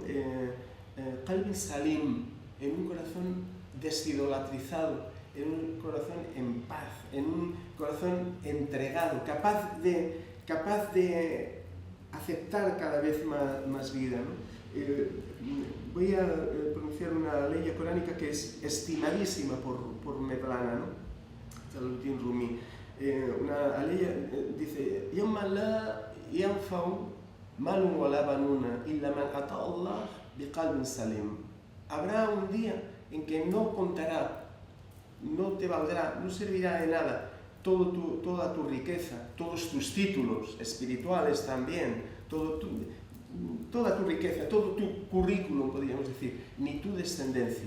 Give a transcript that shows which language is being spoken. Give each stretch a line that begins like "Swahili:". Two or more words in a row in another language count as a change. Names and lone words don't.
Arabic: قلب سليم,
Spanish: en un corazón desidolatrizado, en un corazón en paz, en un corazón entregado, capaz de aceptar cada vez más vida, ¿no? Voy a pronunciar una ley coránica que es estimadísima por Mevlana, ¿no? Jalaluddin Rumi. Una ley dice:
Arabic: يوم لا ينفع مال ولا بنون إلا من أتى الله بقلب سليم.
Spanish: Habrá un día en que no contará, no te valdrá, no servirá de nada toda tu riqueza, todos tus títulos espirituales también, toda tu riqueza, todo tu currículum, podríamos decir, ni tu descendencia.